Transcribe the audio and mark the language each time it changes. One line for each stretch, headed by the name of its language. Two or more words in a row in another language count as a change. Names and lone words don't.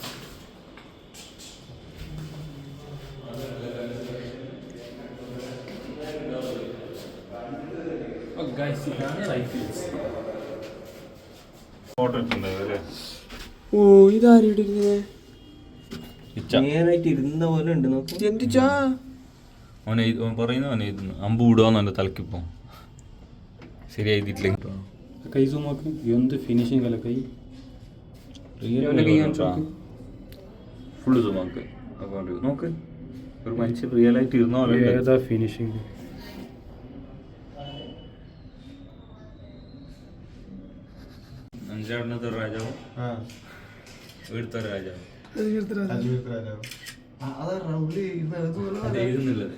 Malayalam: ഫോട്ടോ എടുക്കുന്നത്. ഓ ഇതാരിട്ടിരുന്നേ നേരായിട്ട് ഇരുന്ന പോലെ ഉണ്ട്. നോക്കി എന്തിച്ചാ അവനെ പറയുന്നു, അവനെ അമ്പ് വിടുവാന്ന് എൻ്റെ തലക്കിപ്പോ ശരിയായിട്ടില്ല.
Kannada: ಕೈ ಝೂಮ್ ಹಾಕಿ ಇದೊಂದು ಫಿನಿಶಿಂಗ್ ಅಲ್ಲ ಕೈ
Malayalam: ഫുള്ള് സൂം ആക്ക് അക്കൗണ്ട് നോക്ക് ഒരു മനുഷ്യൻ റിയൽ ആയിട്ട് ഇരുന്നോ ഏതാ ഫിനിഷിങ്? അഞ്ചാടനത്തെ രാജാവും ഇവിടുത്തെ രാജാവും അത് എഴുതുന്നില്ലത്.